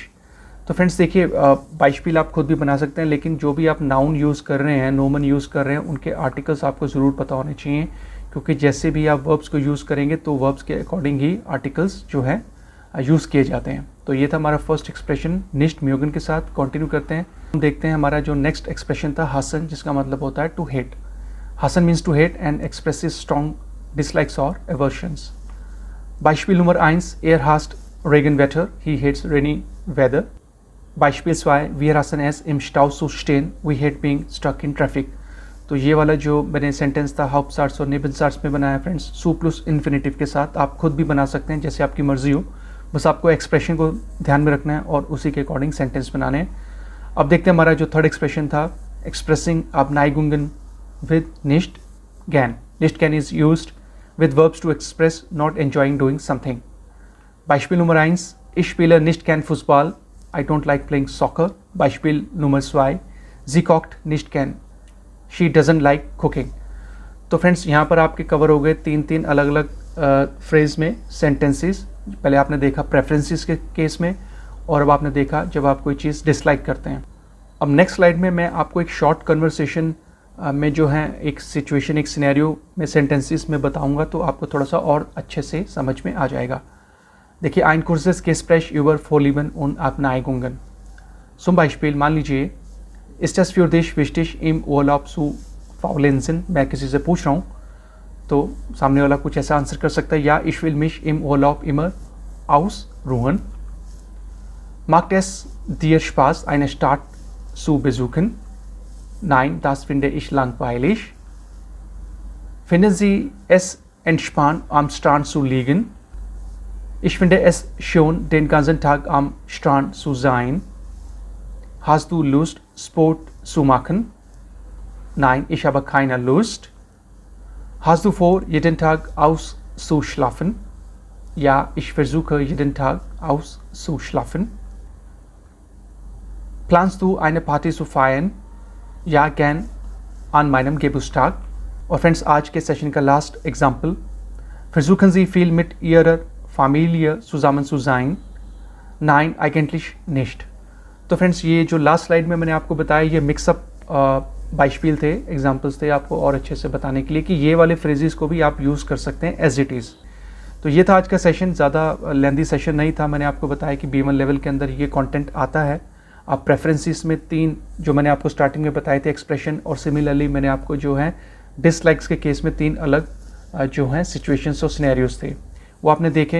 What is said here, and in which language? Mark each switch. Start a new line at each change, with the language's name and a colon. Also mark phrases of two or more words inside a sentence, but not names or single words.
Hindi: तो फ्रेंड्स देखिए, बाइस्पिल आप खुद भी बना सकते हैं, लेकिन जो भी आप
English: noun use
Hindi: कर रहे हैं, नोमन यूज़ कर रहे हैं, उनके आर्टिकल्स आपको ज़रूर पता होने चाहिए, क्योंकि जैसे भी आप वर्ब्स को यूज़ करेंगे तो वर्ब्स के अकॉर्डिंग ही आर्टिकल्स जो हैं यूज़ किए जाते हैं. तो ये था हमारा
English: first expression
German: nicht mögen
Hindi: के साथ. कंटिन्यू करते हैं. हम देखते हैं हमारा जो
English: next expression
Hindi: था hassen, जिसका मतलब होता है
English: to hate. Hassen means to hate and expresses strong dislikes or aversions.
German: Beispiel Nummer 1. Er hasst Regenwetter,
English: he hates rainy weather.
German: Beispiel 2. Wir hassen es, im Stau zu stehen,
English: we hate being stuck in traffic.
Hindi: तो ये वाला जो मैंने सेंटेंस था हाउप्टसाट्स और नेबेनसाट्स में बनाया फ्रेंड्स, सू प्लस इन्फिनेटिव के साथ। आप खुद भी बना सकते हैं जैसे आपकी मर्जी हो, बस आपको एक्सप्रेशन को ध्यान में रखना है और उसी के अकॉर्डिंग सेंटेंस बनाने हैं। अब देखते हैं हमारा जो
English: third expression
Hindi: था, एक्सप्रेसिंग अब नाइगुंगन विद
German: nicht gern. nicht gern
English: is used with verbs to express not enjoying doing something.
German: Beispiel Nummer 1. Ich spiele nicht gern Fußball.
English: I don't like playing soccer.
German: Beispiel Nummer 2. Sie kocht nicht gern.
English: She doesn't like cooking.
Hindi: तो फ्रेंड्स यहाँ पर आपके कवर हो गए तीन अलग अलग फ्रेज में सेंटेंसेस। पहले आपने देखा प्रेफरेंसेस के केस में, और अब आपने देखा जब आप कोई चीज़ डिसलाइक करते हैं। अब
English: next slide
Hindi: में मैं आपको एक
English: short conversation
Hindi: में जो है एक सिचुएशन, एक सिनेरियो में सेंटेंसेस में बताऊंगा, तो आपको थोड़ा सा और अच्छे से समझ में आ जाएगा। देखिए,
German: ein kurzes Gespräch über Vorlieben und Abneigungen. Zum Beispiel,
Hindi: मान लीजिए,
German: ist es für dich wichtig im Urlaub zu faulenzen?
Hindi: मैं किसी से पूछ रहा हूँ, तो सामने वाला कुछ ऐसा आंसर कर सकता है, या
German: ich will mich im Urlaub immer ausruhen. Macht es dir Spaß, eine Stadt zu besuchen? Nein, das finde ich langweilig. Finden Sie es entspannt, am Strand zu liegen? Ich finde es schön, den ganzen Tag am Strand zu sein. Hast du Lust, Sport zu machen? Nein, ich habe keine Lust. Hast du vor, jeden Tag auszuschlafen? Ja, ich versuche jeden Tag auszuschlafen. Planst du eine Party zu feiern? ja gern an meinem Geburtstag.
Hindi: और फ्रेंड्स, आज के सेशन का
English: last example,
German: versuchen Sie viel mit Ihrer Familie zusammen zu sein? Nein, eigentlich nicht.
Hindi: तो फ्रेंड्स, ये जो
English: last slide
Hindi: में मैंने आपको बताया, ये मिक्सअप बाइशपील थे, एग्जाम्पल्स थे आपको और अच्छे से बताने के लिए कि ये वाले फ्रेजेस को भी आप यूज़ कर सकते हैं
English: as it is.
Hindi: तो ये था आज का सेशन, ज़्यादा
English: lengthy session
Hindi: नहीं था। मैंने आपको बताया कि B1 लेवल के अंदर ये कंटेंट आता है। आप प्रेफरेंसेस में 3 जो मैंने आपको स्टार्टिंग में बताए थे एक्सप्रेशन, और सिमिलरली मैंने आपको जो है डिसलाइक्स के केस में 3 अलग जो हैं सिचुएशंस और सिनेरियोस थे, वो आपने देखे।